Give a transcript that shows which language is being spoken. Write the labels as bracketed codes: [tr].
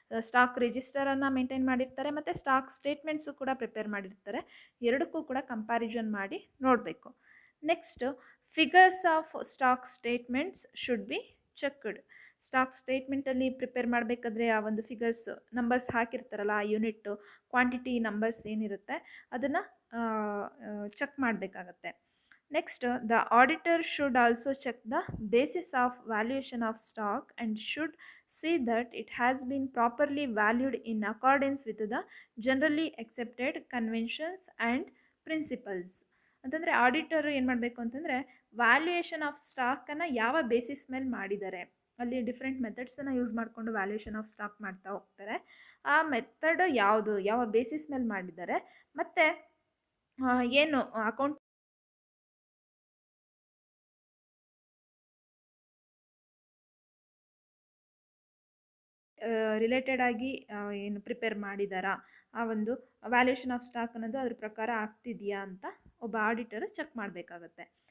[kn] Stock ರಿಜಿಸ್ಟರನ್ನು maintain ಮಾಡಿರ್ತಾರೆ ಮತ್ತು stock statements ಕೂಡ ಪ್ರಿಪೇರ್ ಮಾಡಿರ್ತಾರೆ, ಎರಡಕ್ಕೂ ಕೂಡ ಕಂಪ್ಯಾರಿಸನ್ ಮಾಡಿ ನೋಡಬೇಕು. [en] Next, figures of stock statements should be checked. [kn] Stock ಸ್ಟೇಟ್ಮೆಂಟಲ್ಲಿ prepare ಮಾಡಬೇಕಾದ್ರೆ ಆ ಒಂದು ಫಿಗರ್ಸ್ ನಂಬರ್ಸ್ ಹಾಕಿರ್ತಾರಲ್ಲ, ಆ ಯೂನಿಟ್ಟು ಕ್ವಾಂಟಿಟಿ ನಂಬರ್ಸ್ ಏನಿರುತ್ತೆ ಅದನ್ನು ಚೆಕ್ ಮಾಡಬೇಕಾಗತ್ತೆ. [en] Next, the auditor should also check the basis of valuation of stock and should see that it has been properly valued in accordance with the generally accepted conventions and principles. [kn] ಅಂತಂದರೆ auditor ಏನು ಮಾಡಬೇಕು ಅಂತಂದರೆ valuation of ಸ್ಟಾಕನ್ನು ಯಾವ basis ಮೇಲೆ ಮಾಡಿದ್ದಾರೆ, ಅಲ್ಲಿ different ಮೆಥಡ್ಸನ್ನು use ಮಾಡಿಕೊಂಡು valuation of stock ಮಾಡ್ತಾ ಹೋಗ್ತಾರೆ. ಆ ಮೆಥಡ್ ಯಾವುದು, ಯಾವ ಬೇಸಿಸ್ ಮೇಲೆ ಮಾಡಿದ್ದಾರೆ, ಮತ್ತು ಏನು ಅಕೌಂಟ್ ರಿಲೇಟೆಡ್ ಆಗಿ ಏನು ಪ್ರಿಪೇರ್ ಮಾಡಿದಾರಾ, ಆ ಒಂದು ವ್ಯಾಲ್ಯೂಯೇಷನ್ ಆಫ್ ಸ್ಟಾಕ್ ಅನ್ನೋದು ಅದ್ರ ಪ್ರಕಾರ ಆಗ್ತಿದೆಯಾ ಅಂತ ಒಬ್ಬ ಆಡಿಟರ್ ಚೆಕ್ ಮಾಡಬೇಕಾಗತ್ತೆ.